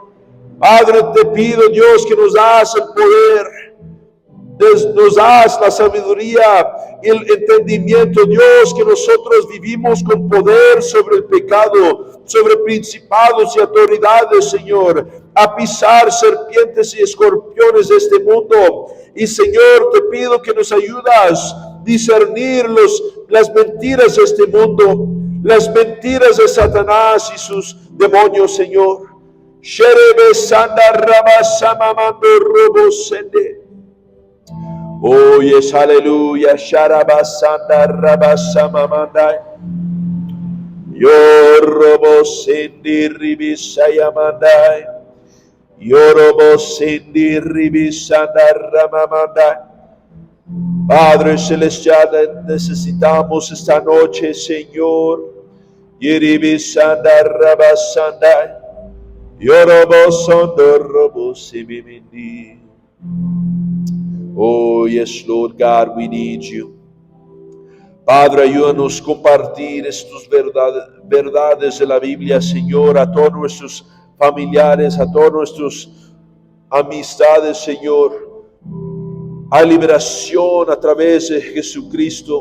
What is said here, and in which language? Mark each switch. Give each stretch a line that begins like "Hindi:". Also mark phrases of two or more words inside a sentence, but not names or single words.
Spanish: Padre, te pido, Dios, que nos das el poder, nos das la sabiduría y el entendimiento, Dios, que nosotros vivimos con poder sobre el pecado, sobre principados y autoridades, Señor, a pisar serpientes y escorpiones de este mundo. Y Señor, te pido que nos ayudas a discernir las mentiras de este mundo, las mentiras de Satanás y sus demonios, Señor. Sherebe sanda rabasama mando robo sende.
English: Oh, yes, aleluya. Sharabasanda rabasama mandai. Yo robo sendi ribisaya mandai. Yo robo sendi ribisanda ramamandai.
Spanish: Padre celestial, necesitamos esta noche, Señor. Yeribisanda rabasandai. Yo robo sondo robo sibimindi.
English: Oh, yes, Lord God, we need you.
Spanish: Padre, ayúdanos a compartir estas verdades de la Biblia, Señor, a todos nuestros familiares, a todas nuestras amistades, Señor. Hay liberación a través de Jesucristo.